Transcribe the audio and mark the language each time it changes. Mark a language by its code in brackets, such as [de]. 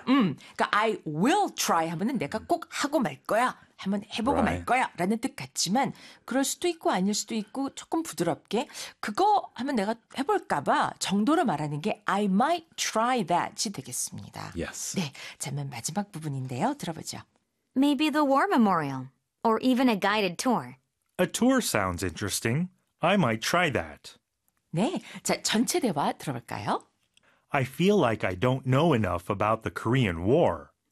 [ko] 그러니까 [en] I will try [ko] 하면 내가 꼭 하고 말 거야. 한번 해보고 [en] right. [ko] 말 거야 라는 뜻 같지만 그럴 수도 있고 아닐 수도 있고 조금 부드럽게 그거 하면 내가 해볼까 봐 정도로 말하는 게 [en] I might try that [ko] 이 되겠습니다. [en] Yes. [ko] 네, 그러면 마지막 부분인데요. 들어보죠. [en] Maybe the war memorial or even a guided tour. A tour sounds interesting. I might try that. [ko] 네, 자 전체 대화 들어볼까요? [en] I feel like I don't know enough about the Korean War.